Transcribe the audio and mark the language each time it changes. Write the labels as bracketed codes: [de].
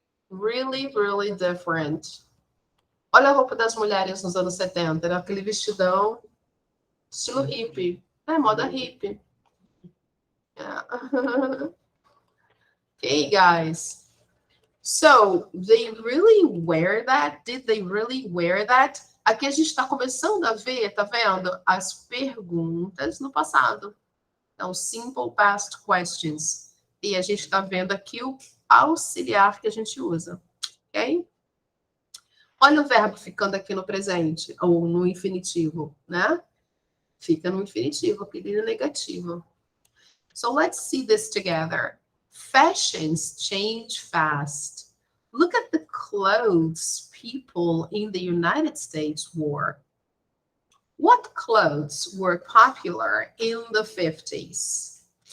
[en] Really, really different. [pt] Olha a roupa das mulheres nos anos 70, era aquele vestidão estilo hippie. É, moda hippie. [en] Yeah. Okay, guys. So, they really wear that? Did they really wear that? [pt] Aqui a gente está começando a ver, tá vendo? As perguntas no passado. Então, [en] simple past questions. [pt] E a gente está vendo aqui o auxiliar que a gente usa. Ok? Olha o verbo ficando aqui no presente, ou no infinitivo, né? Fica no infinitivo, aquele negativo. [en] So, let's see this together. Fashions change fast. Look at the clothes people in the United States wore. What clothes were popular in the 50s?